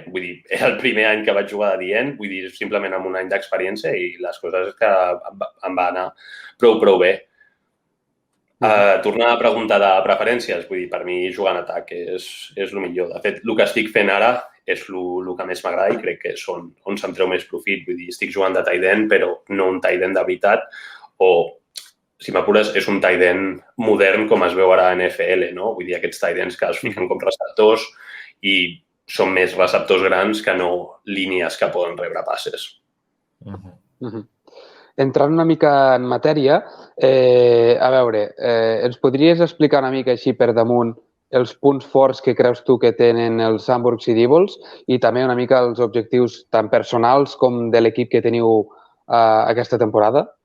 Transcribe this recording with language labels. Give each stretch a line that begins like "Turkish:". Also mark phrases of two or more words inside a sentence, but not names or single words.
Catalan: Vull dir, era el primer any que vaig jugar de dient, vull dir, simplement amb un any d'experiència i les coses que em va anar prou bé. Tornar a preguntar de preferències, vull dir, per mi jugar en atac és el millor. De fet, el que estic fent ara és el que més m'agrada i crec que és on se'm treu més profit. Vull dir, estic jugant de
English: tight end,
Catalan: però no un
English: tight end
Catalan: de veritat o, si m'apures, és un
English: tight end
Catalan: modern com es veu ara a NFL, no? Vull dir, aquests
English: tight ends
Catalan: que es fiquen com receptors i són més receptors grans que no línies que poden rebre passes. Entrant una mica en matèria, a veure, ens podries explicar una mica així per damunt els punts forts que creus tu que tenen els Hamburg Sea Devils i també una mica els objectius tant personals com de l'equip que teniu aquesta temporada?